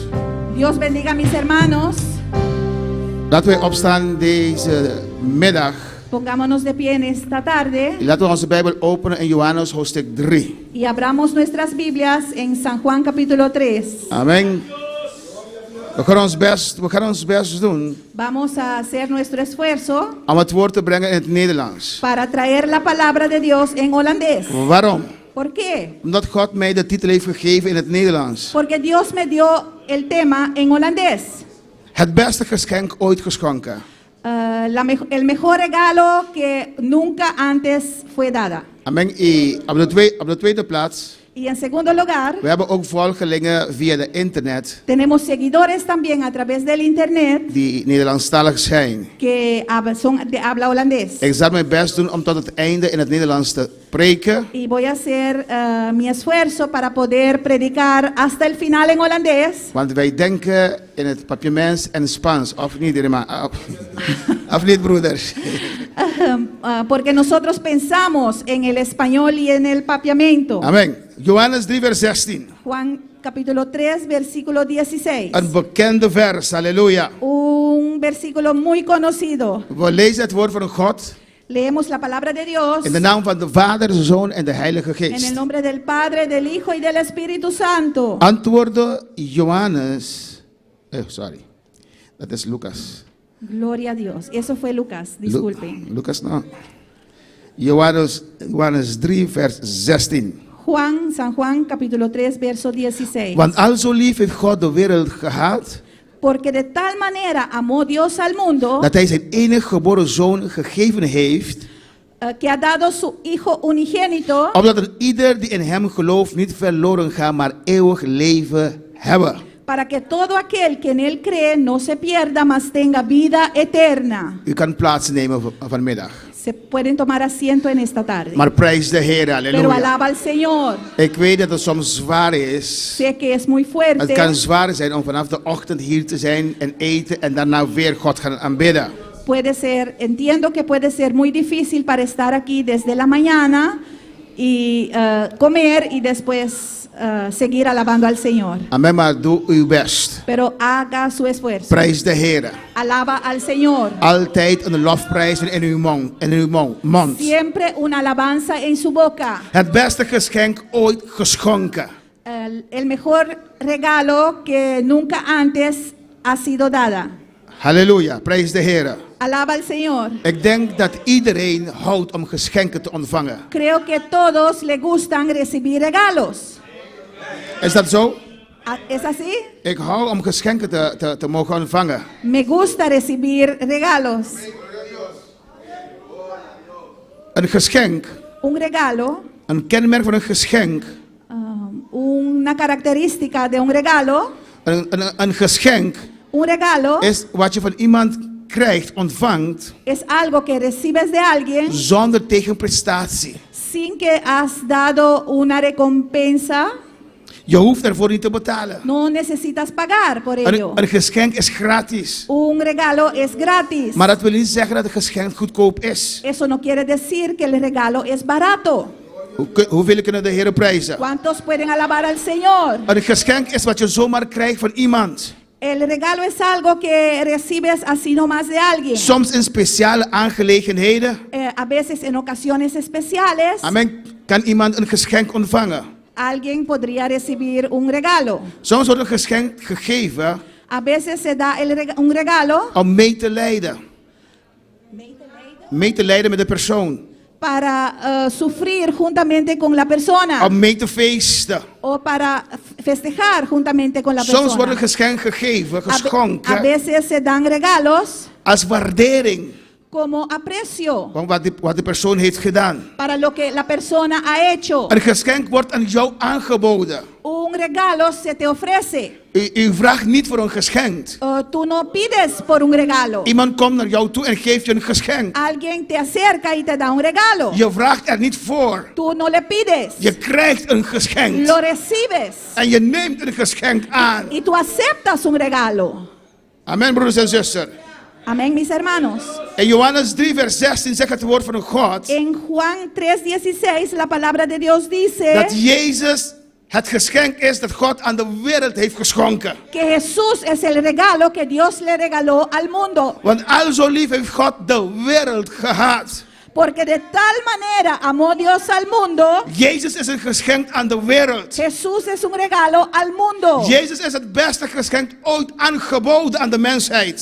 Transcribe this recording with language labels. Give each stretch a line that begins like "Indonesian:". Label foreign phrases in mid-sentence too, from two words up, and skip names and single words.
Spanish: Dios bendiga a mis hermanos.
Dutch: Laten wij opstaan deze middag.
Spanish: Pongámonos de pie en esta tarde
Dutch: Laten we onze Bijbel openen in Johannes hoofdstuk 3.
Spanish: y abramos nuestras Biblias en San Juan capítulo 3.
Dutch: Amen. We gaan ons best doen
Spanish: Vamos a hacer nuestro esfuerzo
Dutch: om het woord te brengen in het Nederlands.
Spanish: para traer la palabra de Dios en holandés.
Dutch: Waarom?
Spanish: ¿Por qué?
Dutch: Omdat God mij de titel heeft gegeven in het Nederlands.
Spanish: Porque Dios me dio el tema en holandés.
Dutch: Het beste geschenk ooit geschonken.
Spanish: El mejor regalo que nunca antes fue dada.
Dutch: Amen. Op de tweede plaats.
Spanish: Y en segundo lugar,
Dutch: We hebben ook volgelingen via de internet
Spanish: tenemos seguidores también a través del internet
Dutch: die Nederlandstalig zijn.
Spanish: que son de habla holandés.
Dutch: Ik zal mijn best doen om tot het einde in het Nederlands te preken.
Spanish: Y voy a hacer mi esfuerzo para poder predicar hasta el final en holandés.
Dutch: Want wij denken in het papiaments en Spaans. Of niet, of niet, broeders?
Spanish: Porque nosotros pensamos en el español y en el papiamento.
Dutch: Amen. Johannes 3 vers 16.
Spanish: Juan capítulo 3 versículo 16.
Dutch: Een bekende vers, halleluja.
Spanish: Un versículo muy conocido.
Dutch: We lezen het woord van God
Spanish: Leemos la palabra de Dios
Dutch: in de naam van de Vader, de Zoon en de Heilige
Spanish: en el
Dutch: Geest.
Spanish: nombre del Padre, del Hijo y del Espíritu Santo.
Dutch: Antwoordde Johannes. Dat is Lucas.
Spanish: Gloria a Dios. Eso fue Lucas, disculpen.
Dutch: Lucas no. Johannes 3 vers 16.
Spanish: San Juan capítulo 3 verso 16.
Dutch: Want al zo lief heeft God de wereld gehad,
Spanish: Porque de tal manera amó Dios al mundo
Dutch: dat hij zijn enige geboren zoon gegeven heeft,
Spanish: que ha dado su Hijo unigénito
Dutch: opdat er ieder die in hem gelooft niet verloren gaat, maar eeuwig leven hebben.
Spanish: para que todo aquel que en él cree no se pierda, mas tenga vida eterna.
Dutch: U kan plaatsnemen vanmiddag.
Spanish: Se pueden tomar asiento en esta tarde.
Dutch: Maar prijs de Heer,
Spanish: Pero halleluja. alaba al Señor.
Dutch: Ik weet dat het soms zwaar is.
Spanish: Sé que es muy
Dutch: Het
Spanish: fuerte.
Dutch: kan zwaar zijn om vanaf de ochtend hier te zijn en eten en daarna weer God gaan aanbidden.
Spanish: Entiendo que puede ser muy difícil para estar aquí desde la mañana y comer y después seguir alabando al Señor.
Dutch: Amen, maar doe uw best.
Spanish: Pero haga su esfuerzo.
Dutch: Prijs de Heer.
Spanish: Alaba al Señor.
Dutch: Altijd een lofprijs in uw mond.
Spanish: Siempre una alabanza en su boca.
Dutch: Het beste geschenk ooit geschonken.
Spanish: El mejor regalo que nunca antes ha sido dada.
Dutch: Halleluja, prijs de Heer.
Spanish: Alaba al Señor.
Dutch: Ik denk dat iedereen houdt om geschenken te ontvangen.
Spanish: Creo que todos le gustan recibir regalos.
Dutch: Is dat zo?
Spanish: ¿Es así?
Dutch: Ik hou om geschenken te mogen ontvangen.
Spanish: Me gusta recibir regalos.
Dutch: Een geschenk,
Spanish: un regalo,
Dutch: een kenmerk van een geschenk.
Spanish: una característica de un regalo,
Dutch: Een geschenk
Spanish: un regalo
Dutch: is wat je van iemand krijgt, ontvangt,
Spanish: es algo que recibes de alguien
Dutch: zonder tegenprestatie.
Spanish: sin que has dado una recompensa.
Dutch: Je hoeft ervoor niet te betalen.
Spanish: No necesitas pagar por ello.
Dutch: Een geschenk is gratis.
Spanish: Un regalo es gratis.
Dutch: Maar dat wil niet zeggen dat een geschenk goedkoop is.
Spanish: Eso no quiere decir que el regalo es barato.
Dutch: Hoeveel kunnen de Heer prijzen?
Spanish: ¿Cuántos pueden alabar al Señor?
Dutch: Een geschenk is wat je zomaar krijgt van iemand.
Spanish: El regalo es algo que recibes así nomás de alguien.
Dutch: Soms in speciale aangelegenheden.
Spanish: A veces en ocasiones especiales. Amen.
Dutch: Kan iemand een geschenk ontvangen.
Spanish: Alguien podría recibir un regalo.
Dutch: Soms wordt een geschenk gegeven.
Spanish: A veces se da un regalo.
Dutch: Om mee te lijden. Mee te lijden met de persoon.
Spanish: Para sufrir juntamente con la persona.
Dutch: Om mee te feesten.
Spanish: O para festejar juntamente con la persona.
Dutch: Soms wordt een geschenk gegeven, geschonken.
Spanish: A veces se dan regalos.
Dutch: Als waardering.
Spanish: Como aprecio.
Dutch: Van wat de persoon heeft gedaan.
Spanish: Para lo que la persona ha hecho.
Dutch: Een geschenk wordt aan jou aangeboden.
Spanish: Un regalo se te ofrece.
Dutch: U vraagt niet voor een geschenk.
Spanish: Tú no pides por un regalo.
Dutch: Iemand komt naar jou toe en geeft je een geschenk.
Spanish: Alguien te acerca y te da un regalo.
Dutch: Je vraagt er niet voor.
Spanish: Tú no le pides.
Dutch: Je krijgt een geschenk.
Spanish: Lo recibes.
Dutch: En je neemt een geschenk aan.
Spanish: Y tú aceptas un regalo.
Dutch: Amen, broeders en zusters.
Spanish: Amén, mis hermanos.
Dutch: In Johannes 3 vers 16 zegt het woord van God.
Spanish: En Juan 3:16 la palabra de Dios dice.
Dutch: Dat Jezus het geschenk is dat God aan de wereld heeft geschonken.
Spanish: Que Jesús es el regalo que Dios le regaló al mundo.
Dutch: Want al zo lief heeft God de wereld gehad.
Spanish: Porque de tal manera amó Dios al mundo.
Dutch: Jezus is een geschenk aan de wereld.
Spanish: Jesús es un regalo al mundo.
Dutch: Jezus is het beste geschenk ooit aangeboden aan de mensheid.